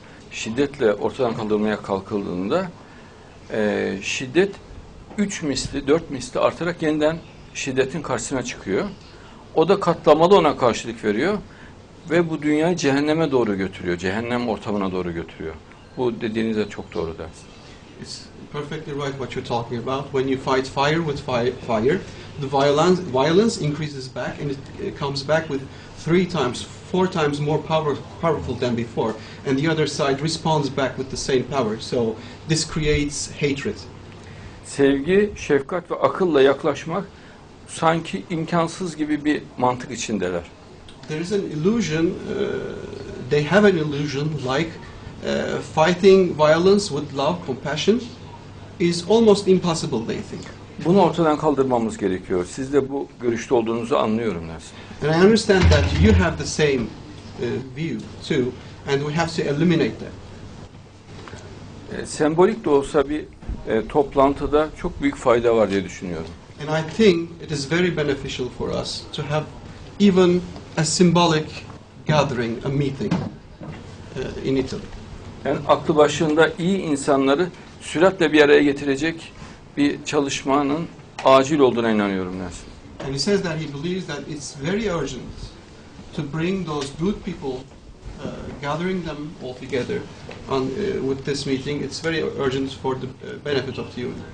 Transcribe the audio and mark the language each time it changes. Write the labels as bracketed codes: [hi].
[tr] Şiddetle ortadan kaldırmaya kalkıldığında şiddet 3 misli, 4 misli artarak yeniden şiddetin karşısına çıkıyor. O da katlamalı ona karşılık veriyor ve bu dünyayı cehenneme doğru götürüyor. Cehennem ortamına doğru götürüyor. Bu dediğiniz de çok doğru ders. [en] It's perfectly right what you're talking about. When you fight fire with fire, the violence increases back, and it comes back with 3 times, 4 times more powerful than before, and the other side responds back with the same power. So this creates hatred. [tr] Sevgi, şefkat ve akılla yaklaşmak sanki imkansız gibi bir mantık içindeler. [en] There is an illusion, they have an illusion like fighting violence with love, compassion is almost impossible, they think. [tr] Bunu ortadan kaldırmamız gerekiyor. Siz de bu görüşte olduğunuzu anlıyorum dersin. [en] And I understand that you have the same view too, and we have to eliminate that. [tr] Sembolik de olsa bir toplantıda çok büyük fayda var diye düşünüyorum. [en] And I think it is very beneficial for us to have even a symbolic gathering, a meeting in Italy. [tr] Yani aklı başında iyi insanları süratle bir araya getirecek bir çalışmanın acil olduğuna inanıyorum dersin. [en] And he says that he believes that it's very urgent to bring those good people, gathering them all together with this meeting. It's very urgent for the benefit of the human.